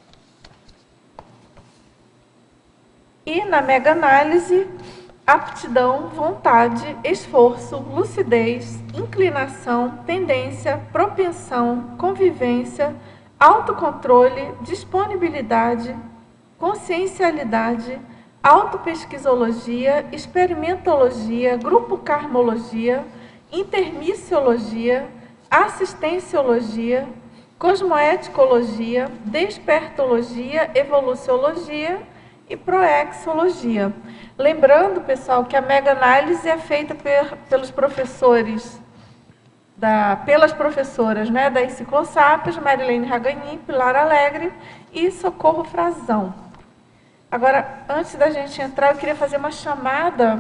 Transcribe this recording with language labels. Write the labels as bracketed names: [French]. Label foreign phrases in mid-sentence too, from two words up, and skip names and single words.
[Portuguese] E na mega-análise, aptidão, vontade, esforço, lucidez, inclinação, tendência, propensão, convivência, autocontrole, disponibilidade, consciencialidade, autopesquisologia, experimentologia, grupo-karmologia, intermissiologia, assistenciologia, cosmoeticologia, despertologia, evoluciologia e proexologia. Lembrando, pessoal, que a mega-análise é feita pelos professores, pelas professoras, né, da Enciclosápios, Marilene Raganin, Pilar Alegre e Socorro Frazão. Agora, antes da gente entrar, eu queria fazer uma chamada.